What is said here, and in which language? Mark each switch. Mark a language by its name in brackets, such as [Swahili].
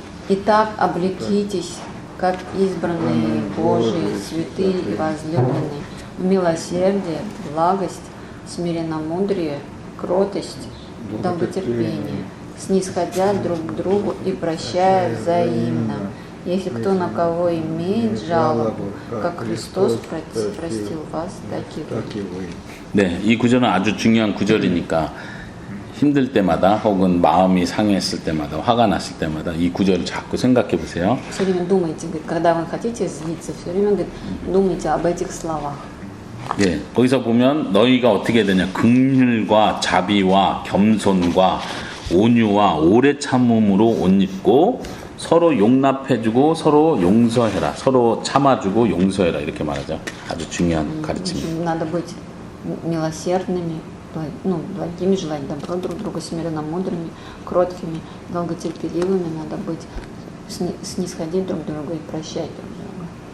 [Russian] Итак, облекитесь, как избранные Божии, святые и возлюбленные, в милосердие, благость, смиренномудрие, кротость, долготерпение, снисходя друг к другу и прощая взаимно. Если кто на кого имеет жалобу, как Христос простил вас, так и вы. [Korean] 네, 이 구절은 아주 중요한 구절이니까 힘들 때마다 혹은 마음이 상했을 때마다 화가 났을 때마다 이 구절을 자꾸 생각해 보세요. [Russian] Все время думайте, говорит, когда вы хотите злиться, все время говорит, думайте об этих словах. [Korean] 예, 거기서 보면 너희가 어떻게 되냐? 긍휼과 자비와 겸손과 온유와 오래 참음으로 옷 입고 서로 용납해주고 서로 용서해라. 서로 참아주고 용서해라. 이렇게 말하죠. 아주 중요한 가르침입니다. [Russian] Надо быть милосердными, благими, желать добро друг другу, смиренномудрыми, кроткими, долготерпеливыми. Надо быть снисходить друг другу и прощать друг друга.